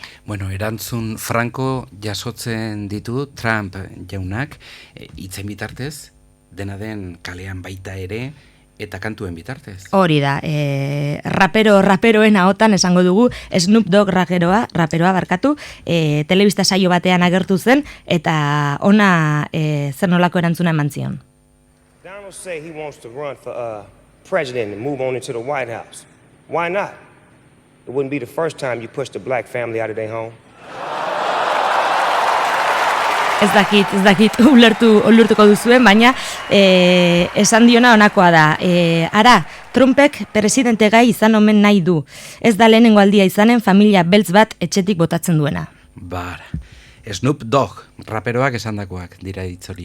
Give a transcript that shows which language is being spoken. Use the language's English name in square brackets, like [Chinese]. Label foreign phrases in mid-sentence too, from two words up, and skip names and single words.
[Basque] Erantzun franko jasotzen ditu Trump jaunak, hitzen bitartez, dena den kalean baita ere, eta kantuen bitartez. Hori da, raperoen ahotan esango dugu, Snoop Dogg raperoa barkatu, telebista saio batean agertu zen, eta ona zer nolako erantzuna eman zion. [English] Donald say he wants to run for president and move on into the White House. Why not? It wouldn't be the first time you pushed a black family out of their home. [Basque] Ez dakit ulertuko duzuen, baina esan diona honakoa da. Ara, Trumpek presidente gai izan omen nahi du. Ez da lehenengo aldia izanen familia beltz bat etxetik botatzen duena. Bar, Snoop Dogg, raperoak esandakoak dira hitzoriek.